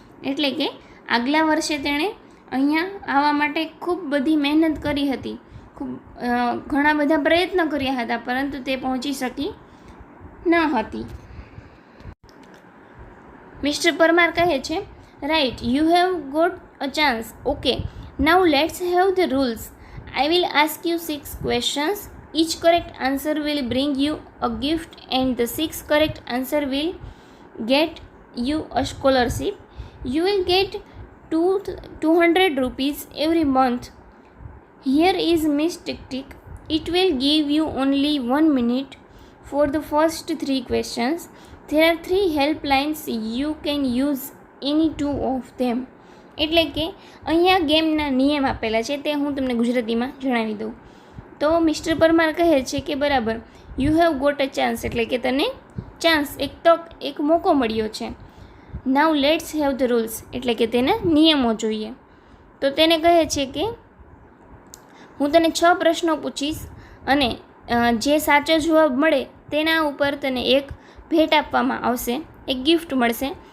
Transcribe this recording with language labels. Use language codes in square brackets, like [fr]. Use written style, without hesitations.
[gu] એટલે કે આગલા વર્ષે તેણે અહીંયા આવવા માટે ખૂબ બધી મહેનત કરી હતી, ખૂબ ઘણા બધા પ્રયત્ન કર્યા હતા, પરંતુ તે પહોંચી શકી ન હતી. [en] mister Parmar [gu] કહે છે [en] Right, you have got a chance. Okay now let's have the rules. I will ask you 6 questions. Each correct answer will bring you a gift and the 6 correct answer will get you a scholarship. You will get 200 rupees every month. Here is Miss Tick Tick. It will give you only 1 minute for the first 3 questions. There are 3 helplines. You can use any 2 of them. [gu] એટલે કે અહીંયા ગેમના નિયમ આપેલા છે તે હું તમને ગુજરાતીમાં જણાવી દઉં. તો મિસ્ટર પરમાર કહે છે કે બરાબર, [en] you have got a chance [gu] એટલે કે તને ચાન્સ, એક તક, એક મોકો મળ્યો છે. [en] now let's have the rules [gu] એટલે કે તેના નિયમો જોઈએ. તો તેને કહે છે કે હું તને 6 પ્રશ્નો પૂછીશ અને જે સાચો જવાબ મળે તેના ઉપર તને એક ભેટ આપવામાં આવશે, એક ગિફ્ટ મળશે.